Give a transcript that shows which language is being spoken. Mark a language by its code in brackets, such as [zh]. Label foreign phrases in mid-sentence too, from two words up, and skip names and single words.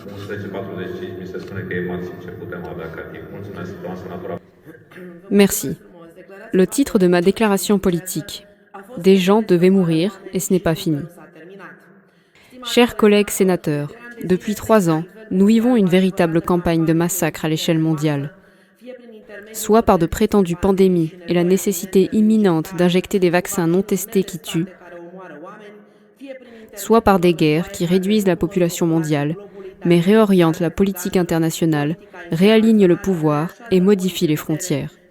[ro] 11:45 mi se spune că e maxim ce putem avea ca timp. Mulțumesc, doamna senator. [fr] Merci. Le titre de ma déclaration politique. Des gens devaient mourir et ce n'est pas fini. Chers collègues sénateurs, depuis 3 ans, nous vivons une véritable campagne de massacre à l'échelle mondiale. Soit par de prétendues pandémies et la nécessité imminente d'injecter des vaccins non testés qui tuent, soit par des guerres qui réduisent la population mondiale, mais réorientent la politique internationale, réalignent le pouvoir et modifient les frontières.